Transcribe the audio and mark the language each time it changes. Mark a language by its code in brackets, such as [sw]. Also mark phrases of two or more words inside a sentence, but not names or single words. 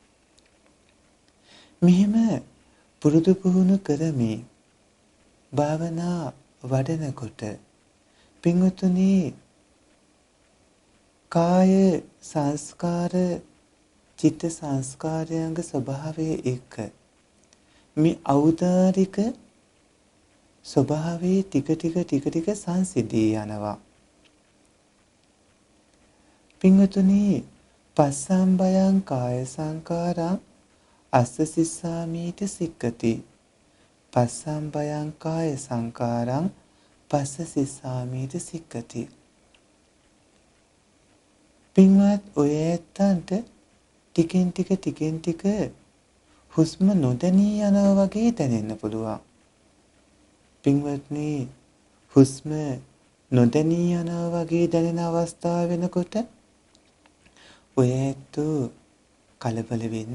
[si] මෙහෙම පුරුදු පුහුණු කරමින් භාවනා වඩනකොට පින්වතුනි කාය සංස්කාර චිත්ත සංස්කාරයන්ග ස්වභාවය එක්ක මේ ඖදාරික ස්වභාවයේ ටික සංසිඳී යනවා. [pi] පින්වතුනි පස්සම්බයං කාය සංකාරං අස්ස සිස්සාමීති සික්කති. පස්සම්බයං කාය සංකාරං පස්ස සිස්සාමීති සික්කති. [si] පින්වත් ඔය ඇත්තන්ට ටිකෙන් ටික හුස්ම නොදැනී යනවා වගේ දැනෙන්න පුළුවන්. පින්වත්නි, හුස්ම නොදැනී යනවා වගේ දැනෙන අවස්ථාව වෙනකොට ඔය ඇත්තෝ කලබල වෙන්නේ